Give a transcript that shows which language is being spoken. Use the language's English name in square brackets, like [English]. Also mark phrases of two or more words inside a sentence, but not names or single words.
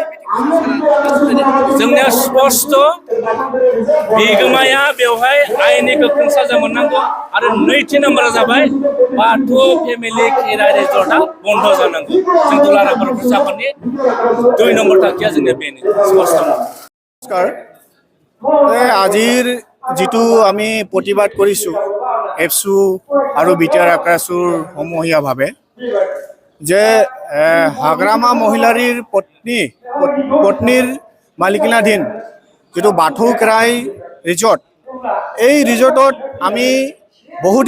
[Bodo] जोंनिया स्पष्ट बिगोमाया बेवहाय आयेननि गोख्रों साजा मोननांगौ आरो नैथि नाम्बारा जाबाय बाथौ फेमिलि खेराइ रिजर्टआ बन्द जानांगौ जों दुलाराय बर' फरायसा आफादनि 2 নম্বৰ थांखिया जोंनिया बेनो स्पष्ट [Assamese] নমস্কাৰ আজিৰ যিটো আমি প্ৰতিবাদ কৰিছোঁ এফচু আৰু বিটিআৰ আকাশুৰ সমূহীয়াভাৱে যে হাগ্ৰামা মহিলাৰীৰ পত্নীৰ মালিকানাধীন যিটো বাথৌ খেৰাই ৰিজৰ্ট এই ৰিজৰ্টত আমি বহুদিন